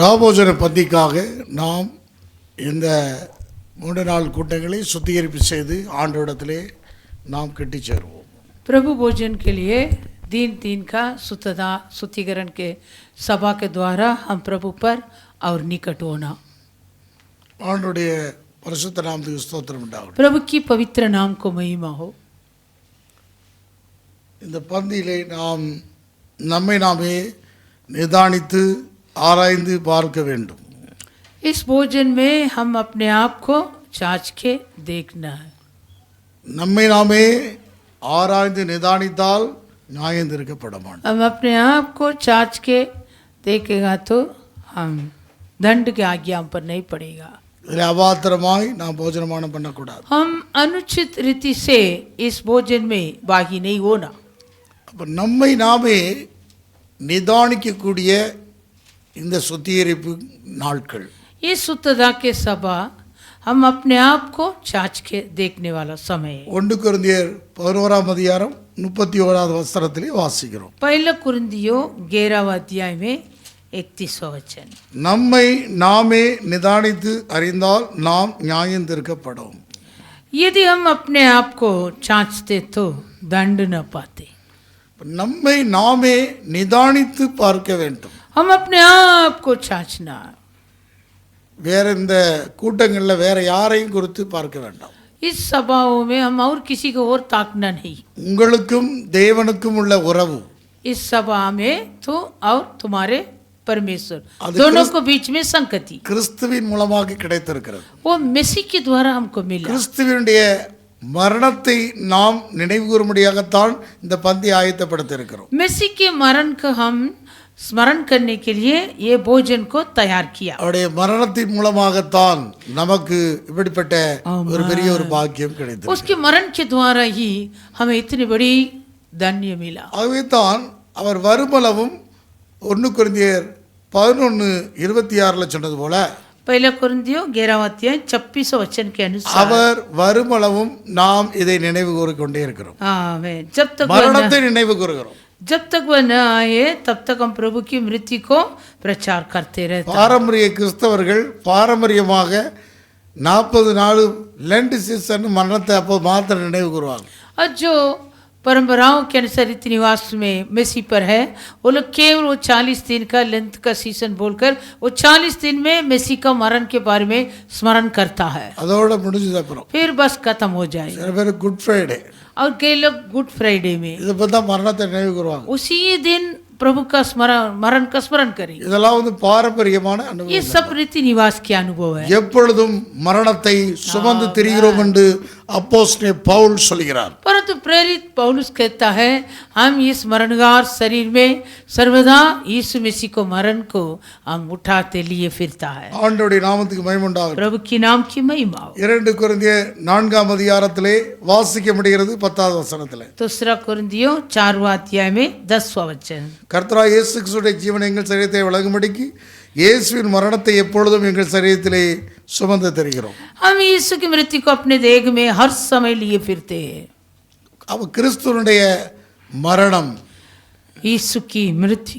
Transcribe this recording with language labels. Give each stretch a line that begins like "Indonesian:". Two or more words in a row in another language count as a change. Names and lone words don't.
Tamil: ராபோஜன பந்திக்காக நாம் இந்த 3 நாள் கூட்டங்களை சுத்திகரிப்பு செய்து ஆண்டவரிடத்திலே நாம் கட்டி சேருவோம்.
Hindi: प्रभु भोजन के लिए दिन का शुद्धिकरण के सभा के द्वारा हम प्रभु पर और निकट होना.
Tamil: ஆண்டவருடைய பரிசுத்த நாமத்துக்கு ஸ்தோத்திரம் உண்டாகட்டும்.
Hindi: प्रभु की पवित्र नाम को महिमा हो.
Tamil: இந்த பந்தியிலே நாம் நம்மை நாமே நிதானித்து ஆராய்ந்து பார்க்க வேண்டும்.
Hindi: इस भोजन में हम अपने आप को जांच के देखना है.
Tamil: நம்மை நாமே ஆராய்ந்து நிதானித்தால் நியாயம் தீர்க்கப்பட மாட்டோம்.
Hindi: हम अपने आप को जांच के देखेगा तो हम दंड के आज्ञा हम पर नहीं पड़ेगा.
Tamil: இதில் அபாத்திரமாய் நாம் போஜனமானம் பண்ணக்கூடாது.
Hindi: हम अनुचित रीति से इस भोजन में भागी नहीं होना.
Tamil: அப்போ நம்மை நாமே நிதானிக்கக்கூடிய இந்த சுத்திகரிப்பு நாட்கள்,
Hindi: ये शुद्धता के सभा हम अपने आप को जांच के देखने वाला समय है.
Tamil: 1 கொரிந்தியர் 11ஆம் அதிகாரம் 31வது வசனத்திலே வாசிக்கிறோம்.
Hindi: पहला कुरिन्थियों 11वां अध्याय में 31वां वचन.
Tamil: நம்மை நாமே நிதானித்து அறிந்தால் நாம் நியாயம் தீர்க்கப்படும்.
Hindi: यदि हम अपने आप को जांचते तो दंड न पाते.
Tamil: நம்மை நாமே நிதானித்து பார்க்க வேண்டும்.
Hindi: हम अपने आप को जांचना.
Tamil: வேற இந்த கூட்டங்களில் வேற யாரையும் குறித்து பார்க்க வேண்டாம்.
Hindi: इस सभाओं में हम और किसी को और ताकना नहीं.
Tamil: உங்களுக்கும் தேவனுக்கும் உள்ள உறவு,
Hindi: इस सभा में तो और तुम्हारे परमेश्वर
Tamil: அது
Hindi: दोनों को बीच में संगति
Tamil: கிறிஸ்துவின் மூலமாக கிடைத்திருக்கிறது.
Hindi: वो मसीह के द्वारा हमको मिला.
Tamil: கிறிஸ்துவினுடைய மரணத்தை நாம் நினைவு கூறும்படியாகத்தான் இந்த பந்தி ஆயத்தப்படுத்த இருக்கிறோம்.
Hindi: मसीह के मरण को हम स्मरण करने के लिए ये भोजन को तैयार किया.
Tamil: அவருடைய மரணத்தின் மூலமாகத்தான் நமக்கு இப்படிப்பட்ட ஒரு பெரிய ஒரு பாக்கியம் கிடைத்தது.
Hindi: उसके मरण के द्वारा ही हमें इतनी बड़ी धन्य मिला.
Tamil: ஆகவே தான் அவர் வருமளவும் 1 கொரிந்தியர் 11:26 சொன்னது போல
Hindi: पहला कुरिन्थियों 11वां अध्याय 26 वचन के अनुसार
Tamil: அவர் வருமளவும் நாம் இதை நினைவு கூறிக்கொண்டே இருக்கிறோம்.
Hindi: आमीन.
Tamil: மரணத்தை நினைவு கூறுகிறோம்.
Hindi: जब तक वह न आए तब तक हम प्रभु की मृत्यु को प्रचार करते रहते.
Tamil: பாரம்பரிய கிறிஸ்தவர்கள் பாரம்பரியமாக 40 நாள்
English: Lent season
Tamil: மரணத்தை அப்போ மாத்திரம் நினைவு கூறுவாங்க.
Hindi: और जो परंपराओं के अनुसार रीति निवास में मसीह पर है, वो लोग केवल वो 40 दिन का लेंथ का सीजन बोलकर वो 40 दिन में मसीह का मरण के बारे में स्मरण करता है.
Tamil: அதோட முடிஞ்சது அப்புறம்
Hindi: फिर बस खत्म हो जाएगा.
Tamil: சில பேர் குட் ஃப்ரைடே,
Hindi: और कई लोग गुड फ्राइडे में
Tamil: இதை பற்றி தான் மரணத்தை நினைவு கூறுவாங்க.
Hindi: उसी दिन प्रभु का मरण का स्मरण करेंगे.
Tamil: இதெல்லாம் பாரம்பரியமான
Hindi: ये
Tamil: அனுபவம்.
Hindi: सब रीति निवास के अनुभव है.
Tamil: எப்பொழுதும் மரணத்தை சுமந்து திரிகிறோம் என்று அப்போஸ்தலன் பவுல் சொல்கிறார்.
Hindi: परंतु प्रेरित पौलुस कहता है हम इस मरणगार शरीर में सर्वदा यीशु मसीह को मरण को हम उठाते लिए फिरता है.
Tamil: ஆண்டவருடைய நாமத்துக்கு மகிமை உண்டாகட்டும்.
Hindi: प्रभु की नाम की महिमा हो.
Tamil: 2 கொரிந்தியர் 4ஆம் அதிகாரத்திலே வாசிக்க முடிகிறது 10வது வசனத்திலே.
Hindi: दूसरा कुरिन्थियों 4वां अध्याय में 10वां वचन.
Tamil: கர்த்தராகிய இயேசு கிறிஸ்துவின் ஜீவனை எங்கள் சரீரத்தை வழங்கும்படிக்கு இயேசுவின் மரணத்தை எப்பொழுதும் எங்கள் சரீரத்திலே சுமந்து தருகிறோம்.
Hindi: हम यीशु की मृत्यु को अपने देह में हर समय लिए फिरते हैं.
Tamil: அவ கிறிஸ்துவனுடைய மரணம்
Hindi: यीशु की मृत्यु